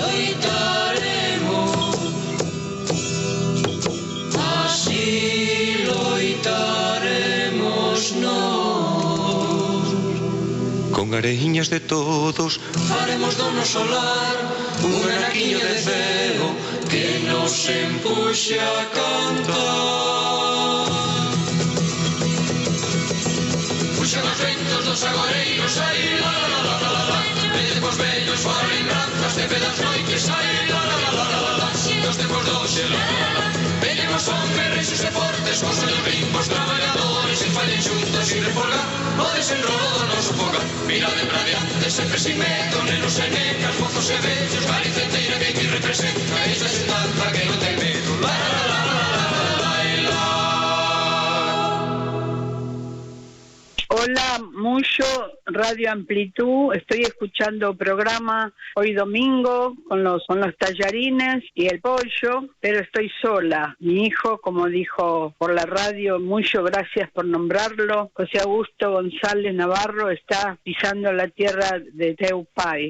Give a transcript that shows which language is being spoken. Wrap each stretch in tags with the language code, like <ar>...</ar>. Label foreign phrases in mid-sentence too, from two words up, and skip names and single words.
<gl>Así loitaremos nós, con areiñas de todos faremos do noso lar un anaquiño de cego que nos empuxe a cantar. Fuxan os ventos dos agoreiros, ai, la, la, la, la, la, la. De tempos vellos fora lembranzas, granjas, de pedas noites, ai, la la la la la la, nos tempos doxe, la la la la. Veñen os homes rexos e fortes, cos ollos limpos, traballadores, e fallen xuntos sin refolgar, o desenrolo do noso fogar. Mirade pra diante, sempre sin medo, nenos e nenas, mozos e vellos, Galicia inteira que aquí representa, esa xuntanza que non ten medo, la la la la la la la la la.</gl> <es>Hola, Muyo, Radio Amplitud, estoy escuchando programa hoy domingo con los tallarines y el pollo, pero estoy sola. Mi hijo, como dijo por la radio, Muyo, gracias por nombrarlo, José Augusto González Navarro, está pisando la tierra de Teupay.</es>